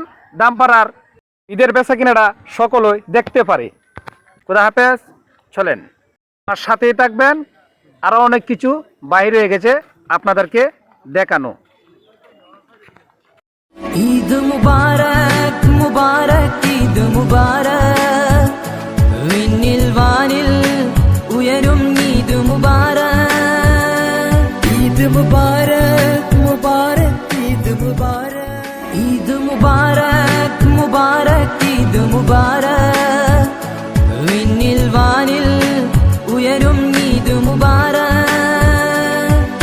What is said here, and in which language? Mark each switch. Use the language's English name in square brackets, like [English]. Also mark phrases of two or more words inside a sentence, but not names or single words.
[Bangla] দামপাড়ার ঈদের বেচা কিনাটা সকলেই দেখতে পারে। খোদা হাফেজ, চলেন আমার সাথেই থাকবেন। আরও অনেক কিছু বাইরে হয়ে গেছে আপনাদেরকে দেখানো। ঈদ মুবারক মুবারক ঈদ মুবারক, [Malayalam] വിണ്ണിൽ വാനിൽ ഉയരും ഈദ് മുബാരക്. ഈദ് മുബാരക് മുബാരക് ഈദ് മുബാരക്. ഈദ് മുബാരക് മുബാരക് ഈദ് മുബാരക്, വിണ്ണിൽ വാനിൽ ഉയരും ഈദ് മുബാരക്.